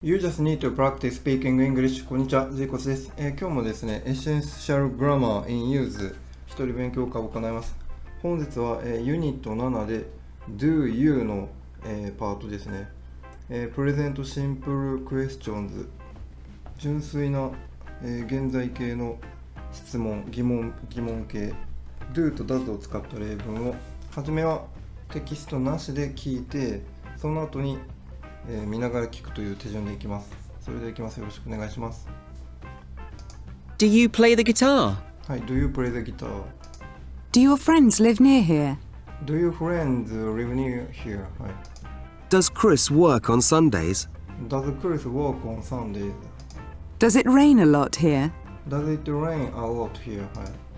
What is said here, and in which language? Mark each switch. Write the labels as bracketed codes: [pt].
[en] You just need to practice speaking English. [ja] こんにちは、ジェイコツです。今日もですね、Essential Grammar in Use 一人勉強会を行います。本日は、ユニット7で Do You の、パートですね。 Present Simple Questions 純粋な、現在形の質問、疑問形 Do と Does を使った例文をはじめはテキストなしで聞いて、その後に見ながら聞くという手順でいきます。それでいきます。よろしくお願いします。 [en] Do you play the guitar? はい、Do you play the guitar? Do your friends live near here? Do your friends live near here? [ja] はい。 [en] Does Chris work on Sundays? Does Chris work on Sundays? Does it rain a lot here? Does it rain a lot here? はい。